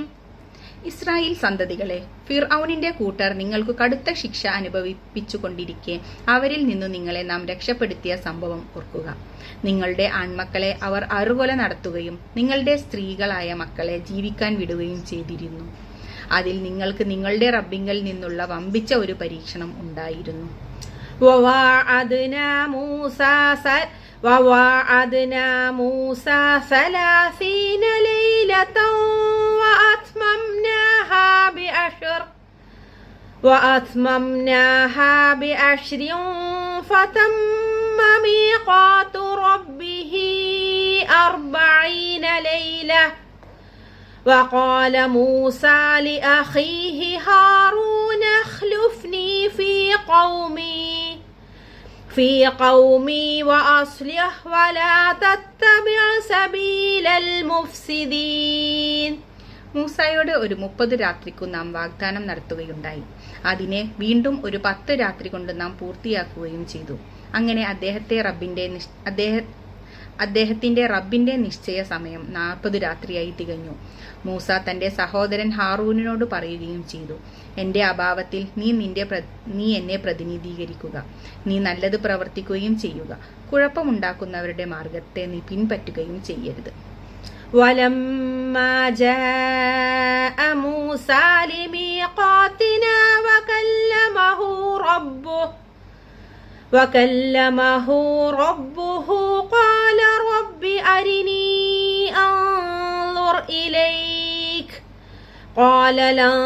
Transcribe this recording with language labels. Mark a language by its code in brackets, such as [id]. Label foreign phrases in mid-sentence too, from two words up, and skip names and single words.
[ml] ഇസ്രായേൽ സന്തതികളെ, ഫിർഔനിന്റെ കൂട്ടർ നിങ്ങൾക്ക് കടുത്ത ശിക്ഷ അനുഭവിപ്പിച്ചുകൊണ്ടിരിക്കെ അവരിൽ നിന്നു നിങ്ങളെ നാം രക്ഷപ്പെടുത്തിയ സംഭവം ഓർക്കുക. നിങ്ങളുടെ ആൺമക്കളെ അവർ അറുകൊല നടത്തുകയും നിങ്ങളുടെ സ്ത്രീകളായ മക്കളെ ജീവിക്കാൻ വിടുകയും ചെയ്തിരുന്നു. അതിൽ നിങ്ങൾക്ക് നിങ്ങളുടെ റബ്ബിങ്കൽ നിന്നുള്ള വമ്പിച്ച ഒരു പരീക്ഷണം ഉണ്ടായിരുന്നു. [ar] وواعدنا موسى 30 ليلة وأتممناها بعشر فتم ميقات ربه 40 ليلة وقال موسى لأخيه هارون اخلفني في قومي وأصلح ولا تتبع سبيل المفسدين. [ml] മൂസായോട് ഒരു 30 രാത്രിക്കു നാം വാഗ്ദാനം നടത്തുകയുണ്ടായി. അതിനെ വീണ്ടും ഒരു 10 രാത്രി കൊണ്ട് നാം പൂർത്തിയാക്കുകയും ചെയ്തു. അങ്ങനെ അദ്ദേഹത്തിന്റെ റബ്ബിന്റെ നിശ്ചയ സമയം 40 രാത്രിയായി തികഞ്ഞു. മൂസ തന്റെ സഹോദരൻ ഹാറൂനിനോട് പറയുകയും ചെയ്തു, എന്റെ അഭാവത്തിൽ നീ എന്നെ പ്രതിനിധീകരിക്കുക. നീ നല്ലത് പ്രവർത്തിക്കുകയും ചെയ്യുക. കുഴപ്പമുണ്ടാക്കുന്നവരുടെ മാർഗത്തെ നീ പിൻപറ്റുകയും ചെയ്യരുത്. [ar] ولما جاء موسى لميقاتنا وكلمه ربه قال رب أرني أنظر إليك قال لن